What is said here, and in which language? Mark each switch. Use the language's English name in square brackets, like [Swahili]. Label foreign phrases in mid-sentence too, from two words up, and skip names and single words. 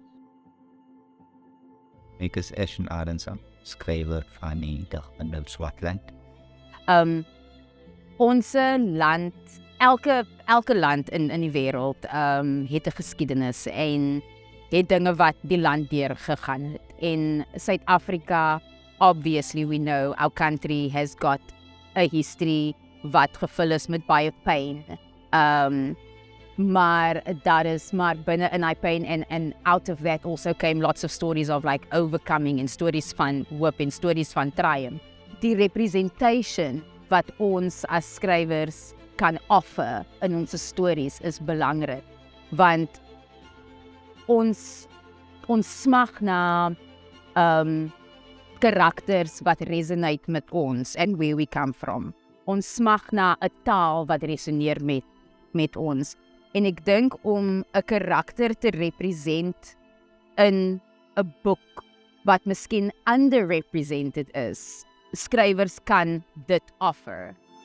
[Afrikaans] Ek is Ashton Arendson, skrywer van die Dag in Nou Swartland. Ons land, elke land in die wêreld het 'n geskiedenis en het dinge wat die land deur gegaan het. En Suid-Afrika, [English] obviously we know our country has got a history [Afrikaans] wat gevul is met baie pyn. Maar daar is maar binne in die [English] pain and out of that also came lots of stories of like overcoming [Afrikaans] en stories van hoop en stories van triumph. Die representation wat ons as skrywers kan offer in ons stories is belangrik, want ons smag na karakters wat resonate met ons [English] and where we come from. [Afrikaans] Ons smag na 'n taal wat resoneer met ons. En ek dink om 'n karakter te represent in 'n boek wat miskien underrepresented is, skrywers kan dit offer.